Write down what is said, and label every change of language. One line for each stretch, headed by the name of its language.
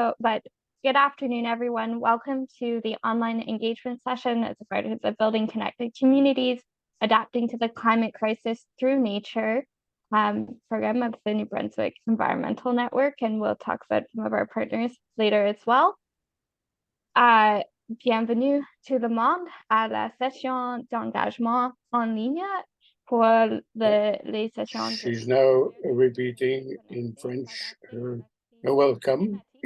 English: But good afternoon, everyone. Welcome to the online engagement session as a part of the Building Connected Communities, Adapting to the Climate Crisis Through Nature program of the New Brunswick Environmental Network. And we'll talk about some of our partners later as well.
French: Bienvenue tout le monde à la session d'engagement en ligne pour les sessions.
English: She's now repeating in French her welcome.